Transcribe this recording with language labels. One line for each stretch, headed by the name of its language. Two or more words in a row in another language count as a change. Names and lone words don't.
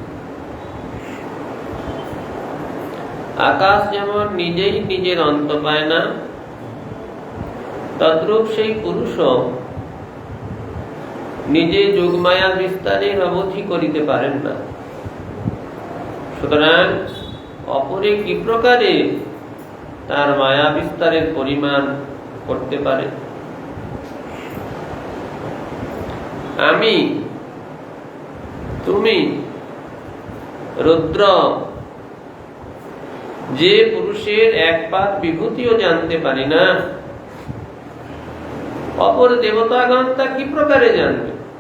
Bangla: আকাশ যেমন নিজেই নিজের অন্ত পায় না তদ্রূপ সেই পুরুষ নিজে যোগমায়া বিস্তারের অবধি করিতে পারেন না। সুতরাং অপরে কি প্রকারে তার মায়া বিস্তারের পরিমাণ করতে পারে। আমি, তুমি, রুদ্র যে পুরুষের একবার বিভূতিও জানতে পারি না, অপর দেবতাগণ তা কি প্রকারে জানবে?